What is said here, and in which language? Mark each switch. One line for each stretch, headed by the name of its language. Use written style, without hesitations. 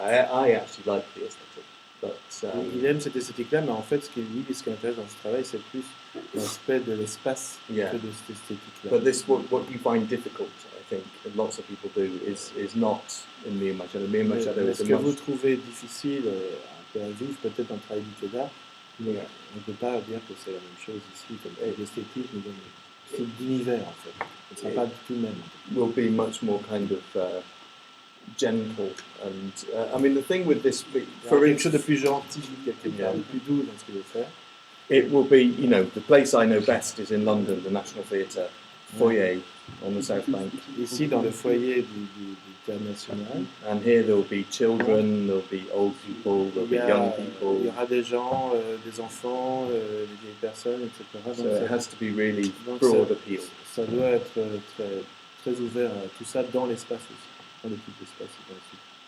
English: I actually like the aesthetic, but
French: il aime cette esthétique-là, mais en fait, ce qui l'intéresse dans ce travail, c'est plus l'aspect de l'espace que de cette esthétique-là.
English: But this what you find difficult, I think, and lots of people do, is not in the Miyamashado.
French: Mais ce que vous trouvez difficile un peu à vivre, peut-être dans le travail du Keda, mais on ne peut pas dire que c'est la même chose ici, comme l'esthétique nous donne un style d'univers en fait. Ce ne sera pas du tout le même.
English: Will be much more kind of gentle, and I mean the thing with this,
French: for quelque chose de plus gentil, quelque part, de plus doux dans ce qu'il veut faire.
English: It will be, the place I know best is in London, the National Theatre foyer on the South Bank.
French: Ici, dans le foyer du Théâtre National.
English: And here there will be children, there will be old people, there will be young people.
French: Il y aura des gens, des enfants, des vieilles personnes, etc.
English: So it has to be really broad appeal.
French: Ça doit être très, très ouvert à tout ça dans l'espace aussi, dans l'équipe d'espace et dans le sud.